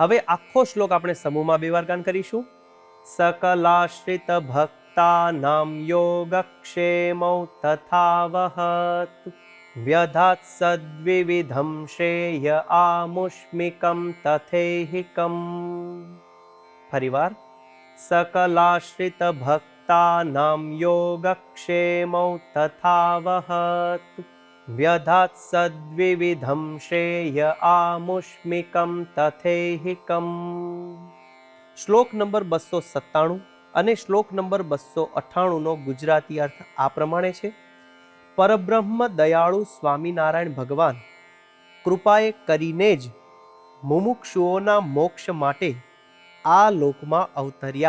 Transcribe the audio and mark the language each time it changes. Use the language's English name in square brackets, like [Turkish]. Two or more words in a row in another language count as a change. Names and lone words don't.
[Gujarati] હવે આખો શ્લોક આપણે સમૂહમાં 2 વાર ગાન કરીશું. [Sanskrit] સકલાશ્રિત ભક્તાનામ યોગક્ષેમૌ તથાવહત વ્યધાત સદ્વિવિધમ શ્રેય આમુષ્મિકમ તથેહિકમ. [Gujarati] ફરીવાર. [Sanskrit] सकलाश्रित भक्तानां योगक्षेमौ तथावहत व्यधात सद्विविधं श्रेय आमुष्मिकं तथेहिकं. [Gujarati] શ્લોક નંબર 297 અને શ્લોક નંબર 298 નો ગુજરાતી અર્થ આ પ્રમાણે છે. પરબ્રહ્મ દયાળુ સ્વામિનારાયણ ભગવાન કૃપાએ કરીને જ મુમુક્ષુઓના મોક્ષ માટે આ લોકમાં અવતર્યા.